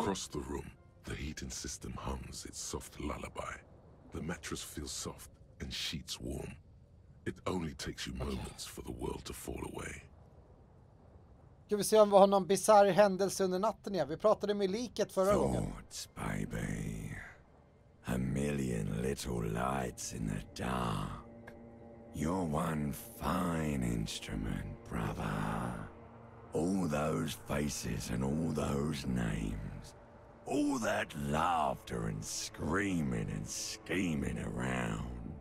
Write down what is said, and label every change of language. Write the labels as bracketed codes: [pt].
[en] Across the room, the heating system hums its soft lullaby. The mattress feels soft and sheets warm. It only takes you moments for the world to fall away. [sv] Ska vi se om vi har någon bizarr händelse under natten igen. Vi pratade med liket förra gången. [en] Thoughts, baby. A million little lights in the dark. You're one fine instrument, brother. All those faces and all those names. All that laughter and screaming and scheming around.